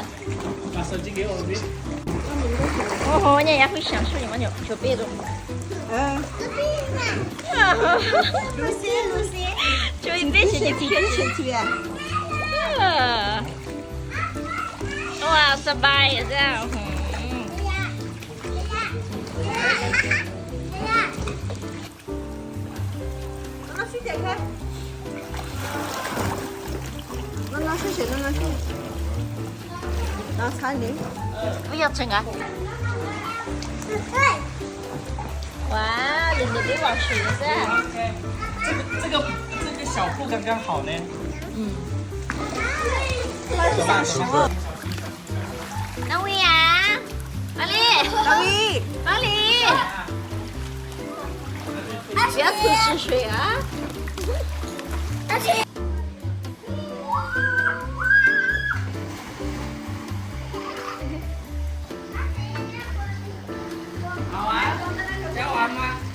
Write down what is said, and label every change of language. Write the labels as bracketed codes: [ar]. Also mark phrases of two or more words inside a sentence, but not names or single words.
[zh] 把手机给我这边。哦，人家也会享受你们就别动。嗯。 Lucy，就一边去贴。哇， [th] สบายอ่ะจ้า [zh] 拿餐巾。不要整啊！哇，人家别玩水了噻。这个小布刚刚好呢。嗯。走吧，走吧。 [th] น้องวีอ่ะมาลีน้องวีมาลี [zh] 不要吐吃水啊！好玩，要玩吗？